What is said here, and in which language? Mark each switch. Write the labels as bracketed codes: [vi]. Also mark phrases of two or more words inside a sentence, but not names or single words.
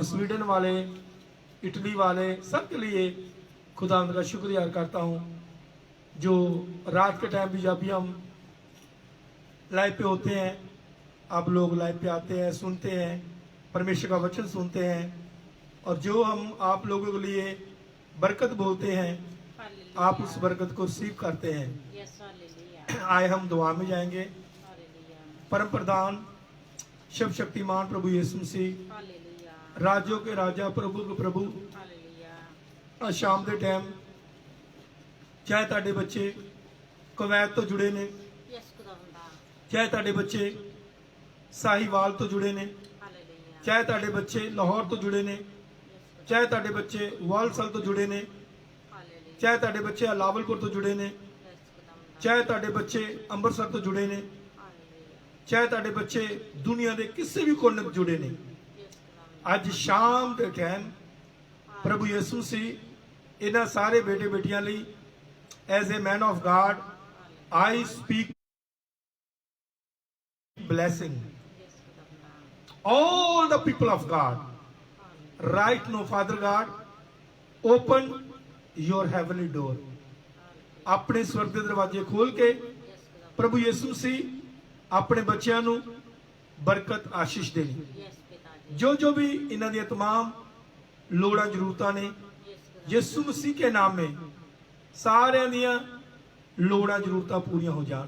[hi] स्वीडन वाले, इटली वाले, सब के लिए खुदा उनका शुक्रिया करता हूँ, जो रात के टाइम भी जब भी हम लाइव पे होते हैं, आप लोग लाइव पे आते हैं, सुनते हैं, परमेश्वर का वचन सुनते हैं, और जो हम आप लोगों के लिए बरकत बोलते हैं, आप उस बरकत को रिसीव करते हैं। आए हम दुआ में जाएंगे। परम प्रधान शिव शक्तिमान प्रभु यीशु मसीह, राजों के राजा, प्रभु के प्रभु, आज शाम के टाइम चाहे [pa] ਤੁਹਾਡੇ ਬੱਚੇ ਕੁਵੈਤ ਤੋਂ ਜੁੜੇ ਨੇ, ਚਾਹੇ ਤੁਹਾਡੇ ਬੱਚੇ ਸਾਹੀਵਾਲ ਤੋਂ ਜੁੜੇ ਨੇ, ਹਾਲੇਲੂਇਆ ਚਾਹੇ ਤੁਹਾਡੇ ਬੱਚੇ ਲਾਹੌਰ ਤੋਂ ਜੁੜੇ ਨੇ, ਚਾਹੇ ਤੁਹਾਡੇ ਬੱਚੇ ਵਾਲਸਲ ਤੋਂ ਜੁੜੇ ਨੇ, ਹਾਲੇਲੂਇਆ ਚਾਹੇ ਤੁਹਾਡੇ ਬੱਚੇ ਲਾਵਲਪੁਰ ਤੋਂ ਜੁੜੇ ਨੇ, ਯੈਸ ਖੁਦਾਵੰਦ ਚਾਹੇ ਤੁਹਾਡੇ ਬੱਚੇ ਅੰਮ੍ਰਿਤਸਰ ਤੋਂ ਜੁੜੇ ਨੇ, ਹਾਲੇਲੂਇਆ ਚਾਹੇ ਤੁਹਾਡੇ ਬੱਚੇ ਦੁਨੀਆ ਦੇ ਕਿਸੇ ਵੀ ਕੋਨੇ ਤੋਂ ਜੁੜੇ ਨੇ। ਯੈਸ ਖੁਦਾਵੰਦ ਅੱਜ ਸ਼ਾਮ ਦੇ ਟਾਈਮ ਪ੍ਰਭੂ ਯਿਸੂ ਸੀ ਇਹਨਾਂ ਸਾਰੇ ਬੇਟੇ ਬੇਟੀਆਂ ਲਈ [en] as a man of God I speak blessing [pa] ਯੈਸ ਖੁਦਾਵੰਦ [en] all the people of God right now Father God open your heavenly door [pa] ਆਪਣੇ ਸਵਰਗ ਦੇ ਦਰਵਾਜ਼ੇ ਖੋਲ ਕੇ ਯੈਸ ਖੁਦਾਵੰਦ ਪ੍ਰਭੂ ਯਿਸੂ ਸੀ ਆਪਣੇ ਬੱਚਿਆਂ ਨੂੰ ਬਰਕਤ ਆਸ਼ੀਸ਼ ਦੇਣੀ। ਯੈਸ ਪਿਤਾ ਜੀ ਜੋ ਜੋ ਵੀ ਇਹਨਾਂ ਦੀਆਂ तमाम ਲੋੜਾਂ ਜ਼ਰੂਰਤਾਂ ਨੇ ਯੈਸ ਖੁਦਾਵੰਦ ਯਿਸੂ ਮਸੀਹ [hi] के नाम में [pa] ਸਾਰਿਆਂ ਦੀਆਂ ਲੋੜਾਂ ਜ਼ਰੂਰਤਾਂ ਪੂਰੀਆਂ ਹੋ ਜਾਣ।